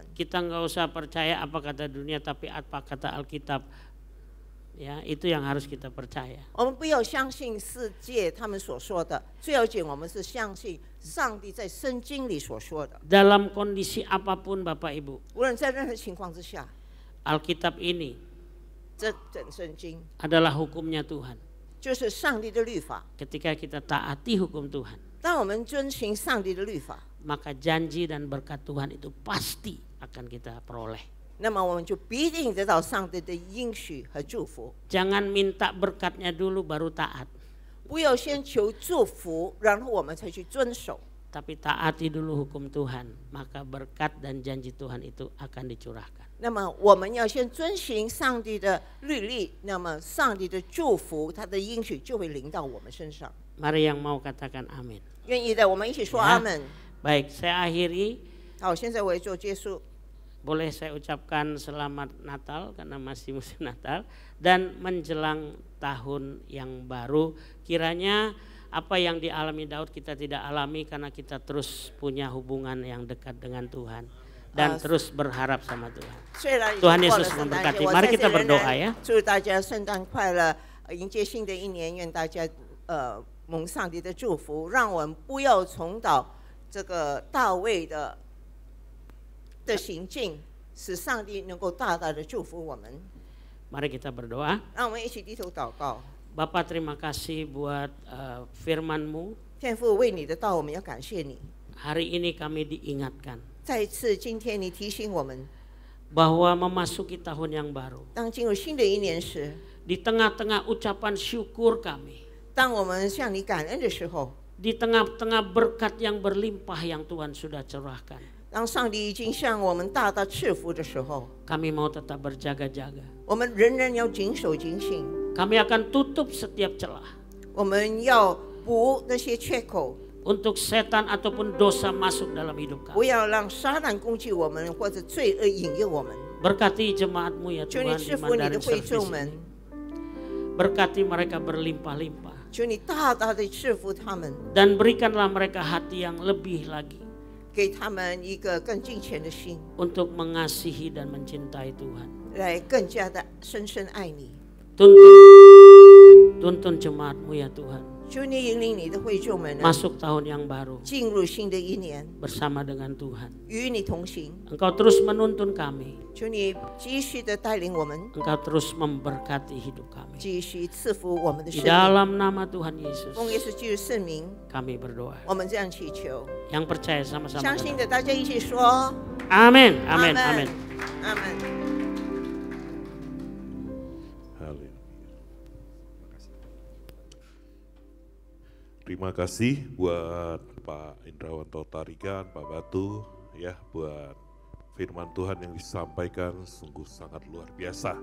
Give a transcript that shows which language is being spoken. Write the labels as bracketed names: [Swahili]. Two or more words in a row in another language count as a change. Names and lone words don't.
[Indonesian] Kita nggak usah percaya apa kata dunia, tapi apa kata Alkitab. Ya, itu yang harus kita percaya. [Chinese] 我们不要相信世界他们所说的，最要紧我们是相信上帝在圣经里所说的。 [Indonesian] Dalam kondisi apapun Bapak Ibu, [Chinese] 无论在任何情况之下， [Indonesian] Alkitab ini [Chinese] 这本圣经 [Indonesian] adalah hukumnya Tuhan. [Chinese] 就是上帝的律法。 [Indonesian] Ketika kita taati hukum Tuhan, [Chinese] 当我们遵循上帝的律法， [Indonesian] maka janji dan berkat Tuhan itu pasti akan kita peroleh. [Chinese] 那么我们就必定得到上帝的应许和祝福。 [Indonesian] Jangan minta berkatnya dulu baru taat, [Chinese] 不要先求祝福，然后我们才去遵守。 [Indonesian] tapi taati dulu hukum Tuhan, maka berkat dan janji Tuhan itu akan dicurahkan. [Chinese] 那么我们要先遵循上帝的律例，那么上帝的祝福，他的应许就会临到我们身上。 [Indonesian] Mari yang mau katakan amin. [Chinese] 愿意的，我们一起说阿门。 [Indonesian] Baik, saya akhiri. [Chinese] 好，现在我也做结束。 [Indonesian] Boleh saya ucapkan selamat Natal karena masih musim Natal dan menjelang tahun yang baru. Kiranya apa yang dialami Daud kita tidak alami karena kita terus punya hubungan yang dekat dengan Tuhan dan terus berharap sama Tuhan. Tuhan Yesus memberkati. Mari kita berdoa ya. [Chinese] 祝大家圣诞快乐，迎接新的一年，愿大家蒙上帝的祝福，让我们不要重蹈这个大卫的行径，使上帝能够大大的祝福我们。 [Indonesian] Mari kita berdoa. [Chinese] 让我们一起低头祷告。 [Indonesian] Bapak terima kasih buat firman-Mu. [Chinese] 天父，为你的道，我们要感谢你。 [Indonesian] Hari ini kami diingatkan [Chinese] 再一次，今天你提醒我们， [Indonesian] bahwa memasuki tahun yang baru. [Chinese] 当进入新的一年时， [Indonesian] Di tengah-tengah ucapan syukur kami, [Chinese] 当我们向你感恩的时候， [Indonesian] di tengah-tengah berkat yang berlimpah yang Tuhan sudah curahkan, [Chinese] 当上帝已经向我们大大赐福的时候， [Indonesian] kami mau tetap berjaga-jaga. [Chinese] 我们仍然要谨守警醒， [Indonesian] Kami akan tutup setiap celah [Chinese] 我们要补那些缺口， [Indonesian] untuk setan ataupun dosa masuk dalam hidup [Chinese] 不 [Indonesian] kami. [Chinese] 要让撒旦攻击我们，或者罪恶引诱我们。 [Indonesian] Berkati jemaat-Mu ya [Chinese] 求你 [Indonesian] Tuhan [Chinese] 赐 [Indonesian] di [Chinese] 福你的 [Indonesian] Mandarin [Chinese] 会 [Indonesian] Service [Chinese] 众们， [Indonesian] ini. Berkati mereka berlimpah-limpah [Chinese] 求你大大的赐福他们， [Indonesian] dan berikanlah mereka hati yang lebih lagi [Chinese] 给他们一个更敬虔的心， [Indonesian] untuk mengasihi dan mencintai Tuhan. [Chinese] 来更加的深深爱你。 [Indonesian] Tuntun jemaat-Mu ya Tuhan [Chinese] 主你引领你的会众们呢， [Indonesian] masuk tahun yang baru [Chinese] 进入新的一年， [Indonesian] bersama dengan Tuhan. [Chinese] 与你同行。 [Indonesian] Engkau terus menuntun kami, [Chinese] 主你继续的带领我们， [Indonesian] Engkau terus memberkati hidup kami. [Chinese] 继续赐福我们的 [Indonesian] Di [Chinese] 生命。 [Indonesian] dalam nama Tuhan Yesus [Chinese] 奉耶稣基督圣名， [Indonesian] kami berdoa. [Chinese] 我们这样祈求。 [Indonesian] Yang percaya sama-sama [Chinese] 相信 [Indonesian] katakan, [Chinese] 的，大家一起说 [Indonesian] Amin, amin, amin. [Chinese] 阿门。 [Indonesian] Terima kasih buat Pak Indrawanto Tarigan, Pak Batu, ya buat firman Tuhan yang disampaikan sungguh sangat luar biasa.